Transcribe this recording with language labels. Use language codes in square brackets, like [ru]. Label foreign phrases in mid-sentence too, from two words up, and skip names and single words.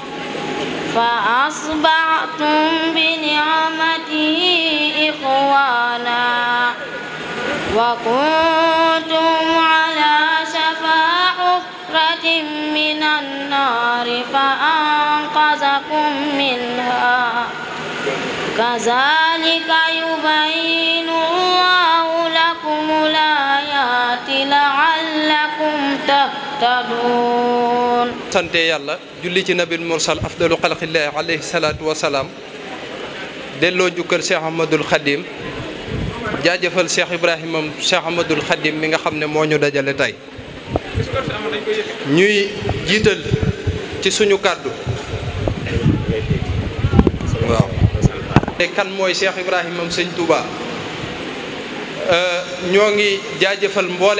[ar] فأصبحتم بنعمته إخوانا وكنتم على شفا حفرة من النار فأنقذكم منها كذلك يبين الله لكم الآيات لعلكم تهتدون. [wo] sant yàlla julli ci [ar] النبي المرسل أفضل خلق الله عليه الصلاة والسلام [wo] delloo njukkal Cheikh Ahmadul Khadim jaajëfal Cheikh Ibrahima Cheikh Ahmadul Khadim mi nga xam ne moo ñu dajale tey ñuy jiital ci suñu kàddu waaw kan mooy Cheikh Ibrahima sëñ Touba ñoo ngi jaajëfal mbooleem